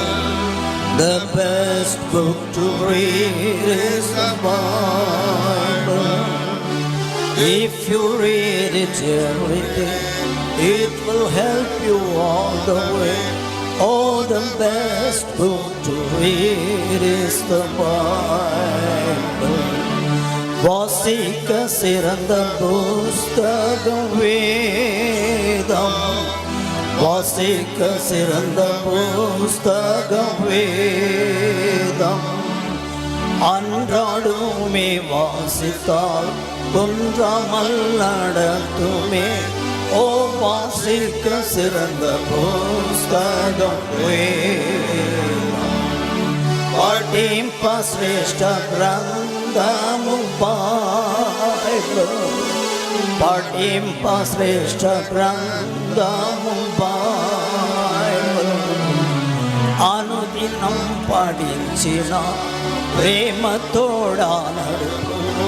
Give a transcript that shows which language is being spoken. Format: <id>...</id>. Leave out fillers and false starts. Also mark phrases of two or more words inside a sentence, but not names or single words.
<en>The best book to read is the Bible. If you read it every day, it will help you all the way. Oh, the best book to read is the Bible.</en> <ta>வாசிக்க சிறந்த புஸ்தகம் வேதம். வாசிக்க சிறந்த புஸ்தகம் வேதம். அன்றாடுமே வாசித்தால் குன்றாமல் நடத்துமே. ஓ, வாசிக்க சிறந்த புஸ்தகம் வேதம்.</ta> <te>పడిప్ప శ్రేష్ఠ గ్రంథము బైబిల్. పఠింప శ్రేష్ఠ గ్రంథము బైబిల్. అనుదినం పఠించిన ప్రేమతోడా నడుపును.</te>